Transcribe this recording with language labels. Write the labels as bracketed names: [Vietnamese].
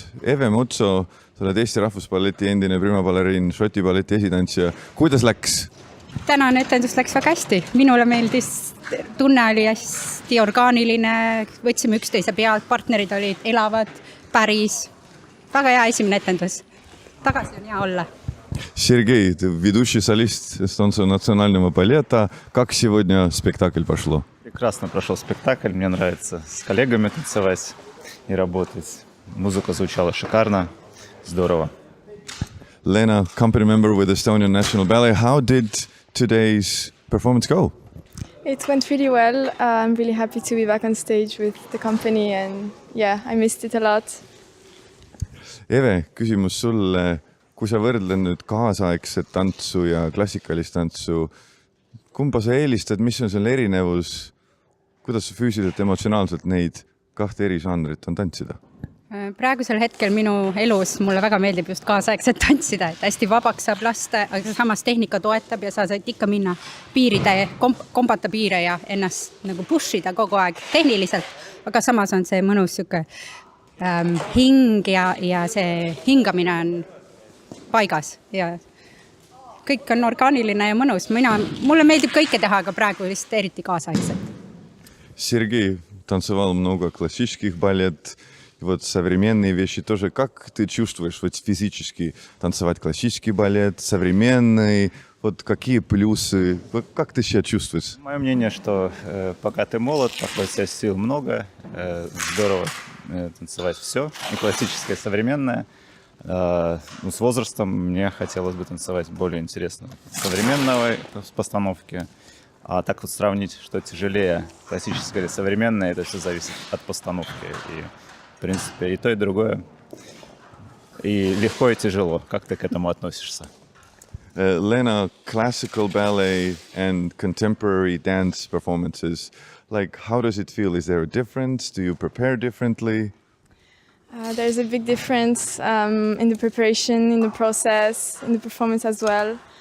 [Estonian] Eve Mutso, sa oled Eesti Rahvuspalleti endine primabaleriin, Šoti balleti esitantsija. Kuidas läks? Tänane etendus läks väga hästi. Minule meeldis, tunne oli hästi orgaaniline, võtsime üksteise pealt, partnerid olid elavad, päris. Väga hea esimene etendus. Tagasi on hea olla. [Russian] Сергей, ты ведущий солист Эстонского национального балета. Как сегодня спектакль пошло? Прекрасно прошел спектакль. Мне нравится с коллегами танцевать и работать. Музыка звучала шикарно. Здорово. [English] Lena, company member with Estonian National Ballet. How did today's performance go? It went really well. I'm really happy to be back on stage with the company and yeah, I missed it a lot. [Estonian] Eve, küsimus sulle. Kui sa võrdlen nüüd kaasaegset tantsu ja klassikalist tantsu, kumba sa eelistad, mis on selle erinevus, kuidas sa füüsiliselt, emotsionaalselt neid kahte eri žanrit on tantsida? Praegusel hetkel minu elus mulle väga meeldib just kaasaegset tantsida, et hästi vabaks saab lasta, aga samas tehnika toetab ja sa saad ikka minna piiride, kombata piire ja ennast nagu pushida kogu aeg tehniliselt, aga samas on see mõnus siuke hing ja see hingamine on paigas ja kõik on orgaaniline ja mõnus. Mulle meeldib kõike teha, aga praegu vist eriti kaasaegselt. [Russian] Сергей танцевал много классических балет, и вот современные вещи тоже. Как ты чувствуешь вот физически танцевать классический балет, современный? Вот какие плюсы? Как ты себя чувствуешь? Мое мнение, что пока ты молод, пока у тебя сил много, здорово танцевать все, и классическое, и современное. С возрастом мне хотелось бы танцевать более интересно современной постановки. А так вот сравнить, что тяжелее, классическое или современное, это все зависит от постановки. И, в принципе, и то, и другое. И легко, и тяжело. Как ты к этому относишься? [English] Lena, classical ballet and contemporary dance performances, like how does it feel? Is there a difference? Do you prepare differently? There's a big difference in the preparation, in the process, in the performance as well.